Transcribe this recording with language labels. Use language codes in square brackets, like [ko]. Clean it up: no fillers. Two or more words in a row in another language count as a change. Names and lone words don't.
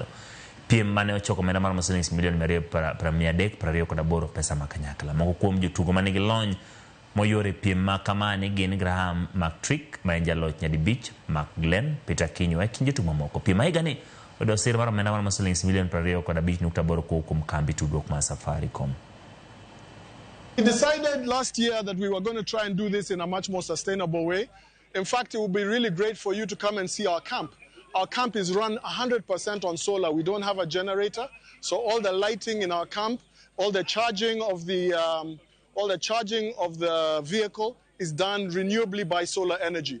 [luo] Piem mane ochoko omenda mar shillings milion 328 pesa ma kanyakla. Moko kuom jotugo ma nigi lony moyore piem ma kamani gin Graham McTrick ma en jaloch nyadibich, Mark Glenn, Peter Kinywa e kind jotugo mamoko. Piem ma higani oyudo sir mar omenda mar shillings milion 25.8 kuom kambi tudruok mar Safaricom. [en] We decided last year that we were going to try and do this in a much more sustainable way. In fact, it would be really great for you to come and see our camp. Our camp is run 100% on solar. We don't have a generator, so all the lighting in our camp, all the charging of the vehicle is done renewably by solar energy.